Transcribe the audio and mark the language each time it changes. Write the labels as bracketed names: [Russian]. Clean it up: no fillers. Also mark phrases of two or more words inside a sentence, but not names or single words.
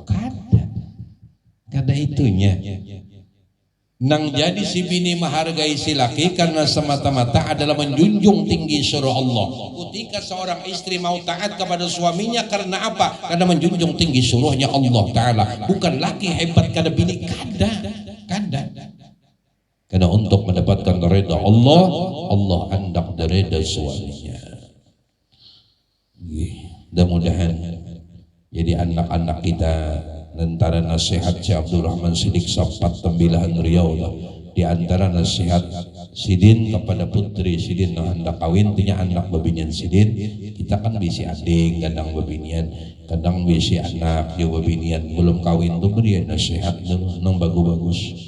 [Banjar] Kada itunya. Nang jadi si bini menghargai si laki karena semata-mata adalah menjunjung tinggi surah Allah. Ketika seorang istri mau taat kepada suaminya karena apa? Karena menjunjung tinggi surahnya Allah Ta'ala. Bukan laki hebat kada bini, kada. Karena untuk mendapatkan ridha Allah, Allah hendak ridha suaminya. Mudah-mudahan jadi anak-anak kita antara nasihat Syekh Abdul Rahman Siddiq Sapat Tembilahan Riau, di antara nasihat Sidin kepada putri Sidin yang hendak kawin, tinya anak bebinian Sidin, kita kan bisi ading kadang bebinian, kadang bisi anak dia bebinian belum kawin tuh beri nasihat nang bagus-bagus.